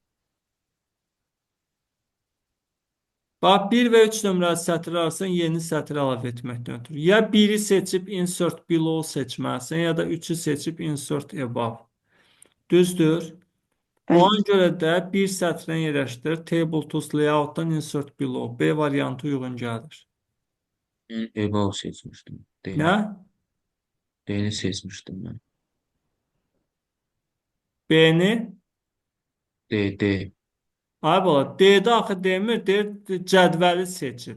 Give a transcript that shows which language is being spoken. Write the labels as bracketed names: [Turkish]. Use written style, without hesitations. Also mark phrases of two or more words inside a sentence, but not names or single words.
[Azerbaijani] Bax, 1 və 3 nömrəli sətr arasında yeni sətr əlavə etməkdən ötürü. Ya 1-i seçib [English] insert below [Azerbaijani] seçməlisən, ya da 3-ü seçib [English] insert above. [Azerbaijani] Düzdür? Ona Bəli. görə də bir sətrinə yerləşdir. [English] Table tools layoutdan insert below. [Azerbaijani] B variantı uyğun gəlir. [Turkish] Ben above seçmiştim. [Azerbaijani] Nə? [Turkish] D'ni seçmiştim ben. [Azerbaijani] B-ni? D. Ay bala, D-də axı demir, deyir cədvəli seçib.